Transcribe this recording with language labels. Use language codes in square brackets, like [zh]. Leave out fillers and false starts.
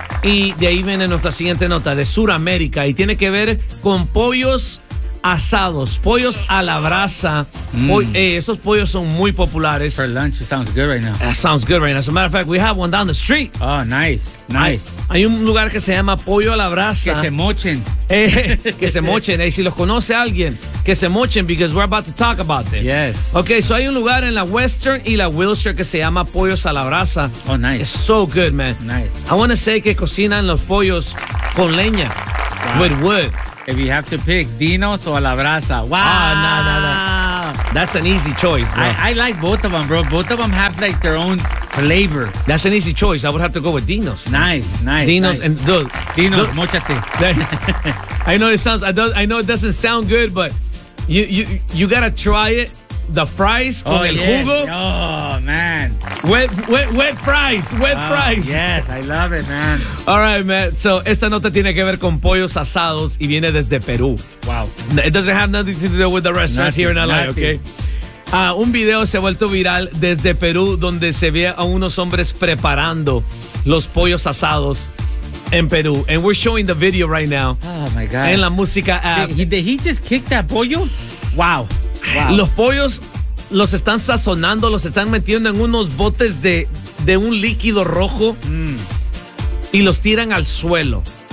[es] Y de ahí viene nuestra siguiente nota, de Suramérica. Y tiene que ver con pollos asados, pollos a la brasa. Esos pollos son muy populares. [en] For lunch, it sounds good right now. That sounds good right now. As a matter of fact, we have one down the street. Oh, nice. [es] Hay un lugar que se llama Pollo a la Brasa. Que se mochen. Que se mochen. Y si los conoce alguien, que se mochen, [en] because we're about to talk about it. Yes. Okay, so [es] hay un lugar en la Western y la Wilshire que se llama Pollos a la Brasa. [en] Oh, nice. It's so good, man. Nice. I want to say [es] que cocinan los pollos con leña. [en] Wow. With wood. If you have to pick Dino's [es] o a la Brasa. [en] Wow. That's an easy choice, bro. I like both of them, bro. Both of them have like their own flavor. That's an easy choice. I would have to go with Dino's. Nice. Dino's nice. And dude, Dino's, look, mochate. I know it doesn't sound good, but you gotta try it. The fries [es] con el jugo. [en] Oh man. Wet fries. Yes, I love it, man. All right, man. [es] So esta nota tiene que ver con pollos asados y viene desde Perú. [en] Wow. It doesn't have nothing to do with the restaurants here in LA, okay? [es] Un video se ha vuelto viral desde Perú donde se ve a unos hombres preparando los pollos asados en Perú. [en] And we're showing the video right now. Oh my God. [es] En la música app. [en] Did he just kick that pollo? Wow. [es] Los pollos los están sazonando, los están metiendo en unos botes de un líquido rojo y los tiran al suelo.